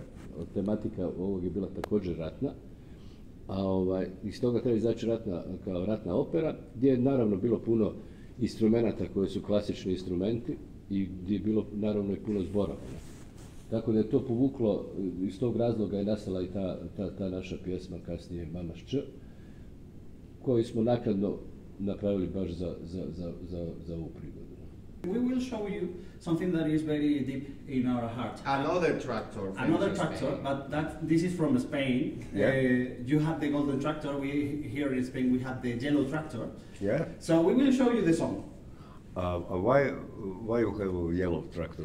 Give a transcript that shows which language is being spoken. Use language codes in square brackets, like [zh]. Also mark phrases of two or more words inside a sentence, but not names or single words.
[hr] Tematika ovog je bila također ratna. A iz toga treba izaći kao ratna opera, gdje je naravno bilo puno instrumenata koji su klasični instrumenti i gdje je bilo naravno i puno zborova. Tako da je to povuklo, iz tog razloga je nastala i ta naša pjesma, kasnije Mama Š, koju smo naknadno napravili baš za ovu prigodu. [en] We will show you something that is very deep in our heart. Another tractor. Another tractor, but this is from Spain. Yeah. You have the golden tractor. Here in Spain we have the yellow tractor. Yeah. So we will show you the song. Why you have a yellow tractor?